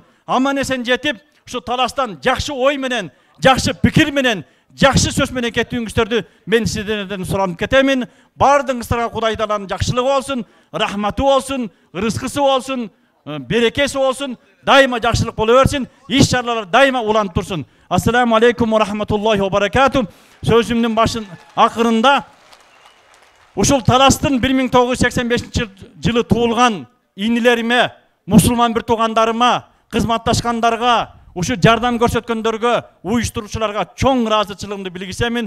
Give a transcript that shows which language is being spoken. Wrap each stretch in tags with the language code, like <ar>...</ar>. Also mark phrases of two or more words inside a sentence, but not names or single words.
<ky>Аман-эсен жетип, ушу Таластан жакшы ой менен, жакшы пикир менен, жакшы сөз менен кетүүңүздөрдү мен сиздерден суранып кетемин. Бардыгыңыздарга Кудай Тааланын жакшылыгы болсун, рахматы болсун, рызкысы болсун, берекеси болсун, дайыма жакшылык боло берсин, иш-чаралар дайыма уланып турсун.</ky> <ar>السلام عليكم ورحمة الله وبركاته.</ar> <ky>Сөзүмдүн башын акырында ушул Таластын 1985 жылы туулган инилериме, мусулман бир туугандарыма, кызматташкандарга, ушу жардам көрсөткөндөргө, уюштуруучуларга чоң ыраазычылыгымды билгиземин.</ky>